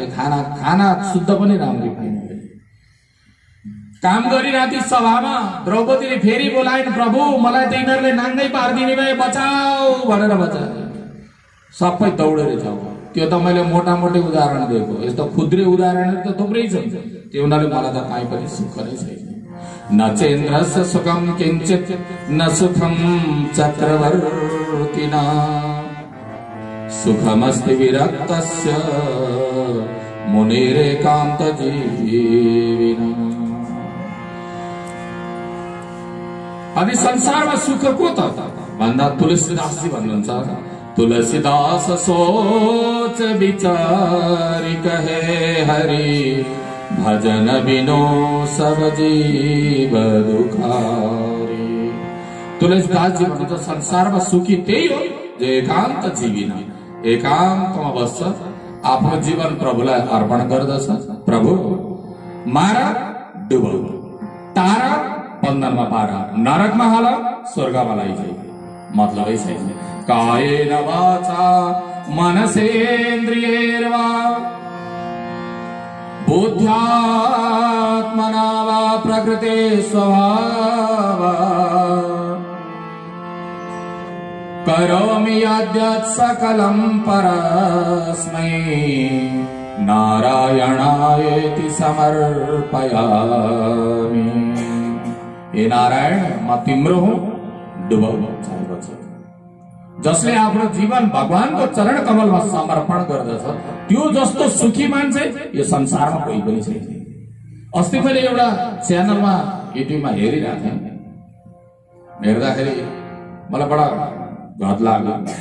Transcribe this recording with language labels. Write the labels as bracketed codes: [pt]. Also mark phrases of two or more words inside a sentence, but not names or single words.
[ne] खाना शुद्ध पनि राम्ररी पाइन। काम गरिरहेको सभामा द्रौपदीले फेरि बोलाइन्, प्रभु मलाई त यिनीहरूले नाङ्गै पारिदिने भए, बचाऊ भनेर बचाए। सबै दौडेर जाऊ। त्यो त मैले मोटामोटी उदाहरण दिएको, यस्तो खुद्रे उदाहरणहरू त थुप्रै छन्। त्यो उनीहरूले मलाई त काहीँ पनि सुख नै छैन। [sa] न चेन्द्रस्य सुखम किञ्चित् न सुखम चक्रवर्तिना सुखमस्ति विरक्तस्य मुनिरेकान्त जीविना। [ne] अनि संसारमा सुख को त भन्दा तुलसीदासजी भन्नुहुन्छ, [awa] तुलसीदास सोच विचारी कहे हरि भजन बिनो सब जीव दुखारी। [ne] तुलसीदास जी भन्नुहुन्छ संसारमा सुखी त्यही हो जो एकान्त जीविन, एकान्तमा बस्छ, आफ्नो जीवन प्रभुलाई अर्पण गर्दछ। प्रभु मार डुबाउ, तारा बन्धनमा पार, नरकमा हाल, स्वर्गमा लैजाऊ। मतलबै छैन। [sa] कायेन वाचा मनसेन्द्रियैर्वा बुद्ध्यात्मना वा प्रकृते स्वभावात् करोमि यद्यत् सकलं परस्मै नारायणायेति समर्पयामि। [ne] हे नारायण, म तिम्रो हुँ, डुबाउ चाहेको छ। जसले आफ्नो जीवन भगवानको चरण कमलमा समर्पण गर्दछ त्यो जस्तो सुखी मान्छे यो संसारमा कोही पनि छैन। अस्ति मैले एउटा च्यानलमा युट्युबमा हेरिरहेको थिएँ, हेर्दाखेरि मलाई बडा घत लाग्यो।